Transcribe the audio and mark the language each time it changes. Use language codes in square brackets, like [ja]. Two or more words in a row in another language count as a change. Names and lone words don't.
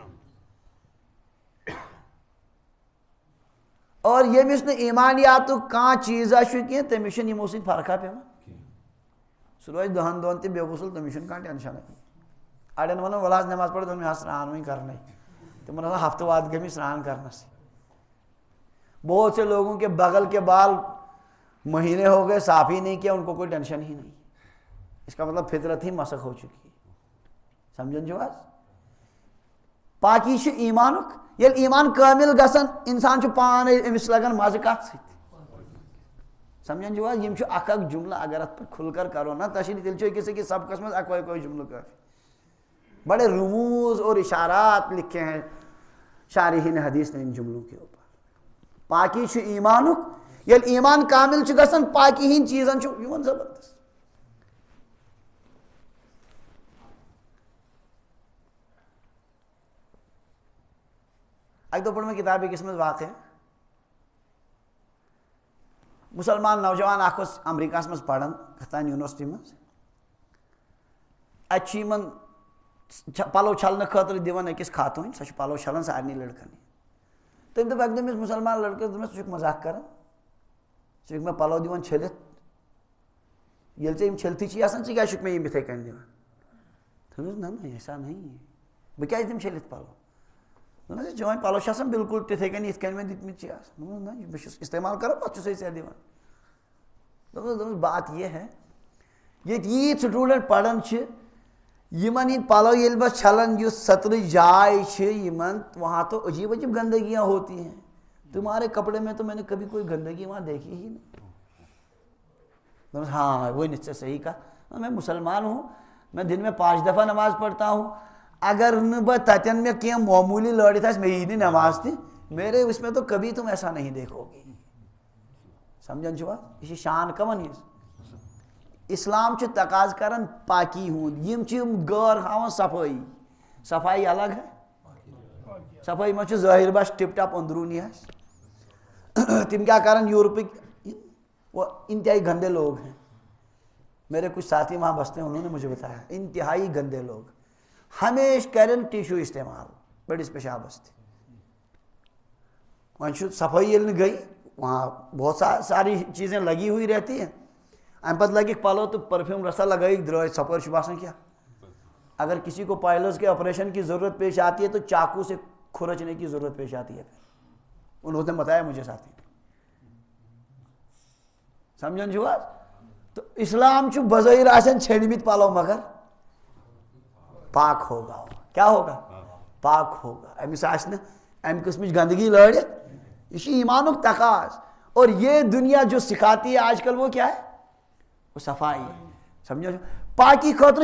[ks] اور ییٚمِس نہٕ ایمانیاتُک کانٛہہ چیٖزا چھُ کینٛہہ تٔمِس چھُنہٕ یِمو سۭتۍ فرقا پیٚوان سُہ روزِ دہن دۄہن تہِ بے غسل تٔمِس چھُنہٕ کانٛہہ ٹینشنٕے اڑٮ۪ن وَنان وَلہٕ حظ نٮ۪ماز پٔرِتھ دوٚپُن مےٚ حظ سرٛان وۄنۍ کرنٕے تِمن آسان ہفتہٕ واد گٔمٕتۍ سرٛان کرنس [ur] بہت سے لوگوں کے بغل کے بال مہینے ہو گئے صاف ہی نہیں کیا ان کو کوئی ٹینشن ہی نہیں اس کا مطلب فطرت ہی مسخ ہو چکی ہے [ks] سمجھن چھُو حظ پاکی چھُ ایمانُک ییٚلہِ ایمان کٲمِل گژھان انسان چھُ پانے أمِس لگان مزٕ کتھ سۭتۍ سمجھن چھُو حظ یِم چھُ اکھ اکھ جملہٕ اگر اتھ پٮ۪ٹھ [ur] کھُل کر [ks] کرو نا تشریح تیٚلہِ چھُ أکِس أکِس سبقس منٛز اکوے اکوے جملہٕ کٲفی [ur] بڑے رموز اور اشارات لکھے ہیں شارحین حدیث نے ان جملوں کے اوپر [ks] پاکی چھُ ایمانُک ییٚلہِ ایمان کامل چھُ گژھان پاکی ہٕنٛدۍ چیٖزن چھُ یِوان زبردست اکہِ دۄہ پٔر مےٚ کِتاب أکِس منٛز واقع مُسلمان نوجوان اکھ اوس امریکہس منٛز پران کتھان یونیورسٹی منٛز اتہِ چھُ یِمن پلو چھلنہٕ خٲطرٕ دِوان أکِس خاتوٗنۍ سۄ چھِ پلو چھلان سارنٕے لڑکن تٔمۍ دوٚپ اکہِ دۄہ أمِس مُسلمان لڑکس دوٚپمس ژٕ چھُکھ مزاق کران ژٕ چھُکھ مےٚ پلو دِوان چھٔلِتھ ییٚلہِ ژےٚ یِم چھٔلتھٕے چھِی آسان ژٕ کیٛازِ چھُکھ مےٚ یِم یِتھٕے کٔنۍ دِوان دوٚپمس نہ نہ [ur] ایسا نہیں [ks] بہٕ کیٛازِ دِمہٕ چھٔلِتھ پلو دوٚپمس چٲنۍ پلو چھِ آسان بالکل تِتھٕے کٔنۍ یِتھ کٔنۍ مےٚ دِتمٕتۍ چھِ آسان دوٚپمس نہ بہٕ چھُس استعمال کران پتہٕ چھُسے ژےٚ دِوان دوٚپمس [ur] بات یہ ہے [ks] ییٚتہِ ییٖتۍ سٹوٗڈنٹ پران چھِ یِمن ہِنٛدۍ پلو ییٚلہِ بہٕ چھلان یُس سطرٕچ جاے چھِ یِمن [ur] وہاں تو عجیب عجیب گندگیاں ہوتی ہیں تمہارے کپڑے میں تو میں نے کبھی کوئی گندگی وہاں دیکھی ہی [ks] نہیں دوٚپمس ہاں ؤنِتھ ژےٚ صحیح کتھ [ur] میں مسلمان ہوں میں دن میں 5 دفعہ نماز پڑھتا ہوں [ks] اگر نہ بہٕ تتٮ۪ن مےٚ کینٛہہ معموٗلی لٲڑِتھ آسہِ مےٚ یی نہٕ نماز تہِ [ur] میرے اس میں تو کبھی تم ایسا نہیں دیکھو گے [ks] سمجھن چھُوا یہِ چھِ شان کمن ہِنٛز اسلام چھُ تقاض کران پاکی ہُنٛد یِم چھِ یِم غٲر ہاوان صفٲیی [ur] صفائی الگ ہے [ks] صفائی منٛز چھُ ظٲہر بس ٹپ ٹپ اندروٗنی آسہِ تِم کیٛاہ کران یورپٕکۍ [ur] وہ انتہائی گندے لوگ ہیں میرے کچھ ساتھی وہاں بستے ہیں انہوں نے مجھے بتایا انتہائی گندے لوگ [ks] ہمیشہ کرن ٹیشو استعمال بڑس پیشابس تہِ وۄنۍ چھُ صفٲیی ییٚلہِ نہٕ گٔے [ur] وہاں بہت ساری چیزیں لگی ہوئی رہتی ہیں [ks] امہِ پتہٕ لگِکھ پلو تہٕ پرفیوم رسا لگٲیِکھ درٛٲے ژھۄپٲرۍ چھُ باسان کیٛاہ [ur] اگر کسی کو پائلز کے آپریشن کی ضرورت پیش آتی ہے تو چاقو سے کھرچنے کی ضرورت پیش آتی ہے انہوں نے بتایا مجھے ساتھی [ks] سمجھن چھُو حظ تو اسلام چھُ بظٲہر آسان چھٔلمٕتۍ پلو [ur] مگر پاک ہوگا کیا ہوگا پاک ہوگا [ks] أمِس آسہِ نہٕ امہِ قٕسمٕچ گندگی لٲڑِتھ یہ چھُ ایمانُک تقاض [ur] اور یہ دنیا جو سکھاتی ہے آج کل وہ کیا ہے وہ صفائی سمجھو [ks] پاکی خٲطرٕ